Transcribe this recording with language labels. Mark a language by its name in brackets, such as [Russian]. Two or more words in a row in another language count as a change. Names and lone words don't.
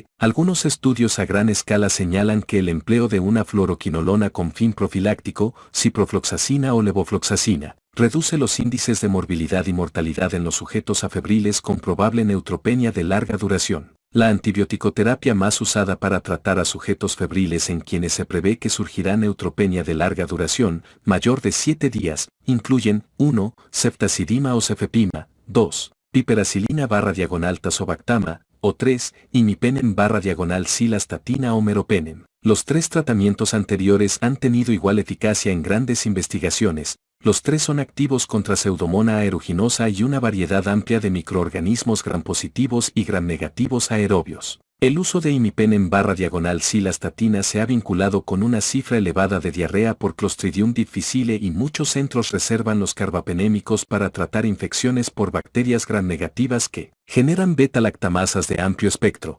[Spanish] Algunos estudios a gran escala señalan que el empleo de una fluoroquinolona con fin profiláctico, ciprofloxacina o levofloxacina, reduce los índices de morbilidad y mortalidad en los sujetos afebriles con probable neutropenia de larga duración. La antibioticoterapia más usada para tratar a sujetos febriles en quienes se prevé que surgirá neutropenia de larga duración, mayor de 7 días, incluyen 1. Ceftazidima o cefepima, 2. Piperacilina/tazobactama, o 3. Imipenem/cilastatina o meropenem. Los 3 tratamientos anteriores han tenido igual eficacia en grandes investigaciones. Los 3 son activos contra Pseudomonas aeruginosa y una variedad amplia de microorganismos gram positivos y gram negativos aerobios. El uso de imipenem/cilastatina se ha vinculado con una cifra elevada de diarrea por Clostridium difficile y muchos centros reservan los carbapenémicos para tratar infecciones por bacterias gram negativas que generan beta-lactamasas de amplio espectro.